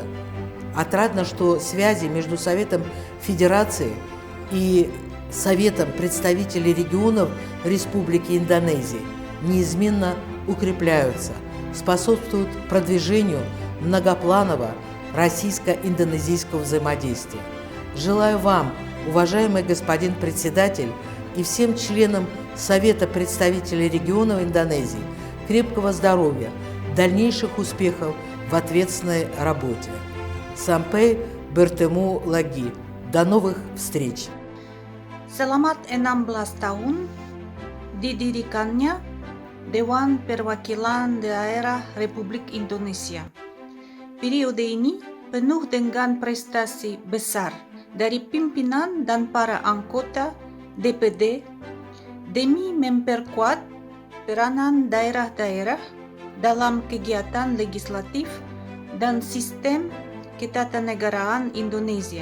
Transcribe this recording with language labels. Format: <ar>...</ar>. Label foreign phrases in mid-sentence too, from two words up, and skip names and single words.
<ru>Отрадно, что связи между Советом Федерации и Советом представителей регионов Республики Индонезии неизменно укрепляются, способствуют продвижению многопланового российско-индонезийского взаимодействия. Желаю вам, уважаемый господин председатель, и всем членам Совета представителей регионов Индонезии крепкого здоровья, дальнейших успехов в ответственной работе.</ru> <id>Sampai bertemu lagi.</id> <ru>До новых встреч.</ru> <id>Selamat 16 tahun didirikannya Dewan Perwakilan Daerah Republik Indonesia. Periode ini penuh dengan prestasi besar dari pimpinan dan para anggota DPD demi memperkuat peranan daerah-daerah dalam kegiatan legislatif dan sistem ketatanegaraan Indonesia.</id>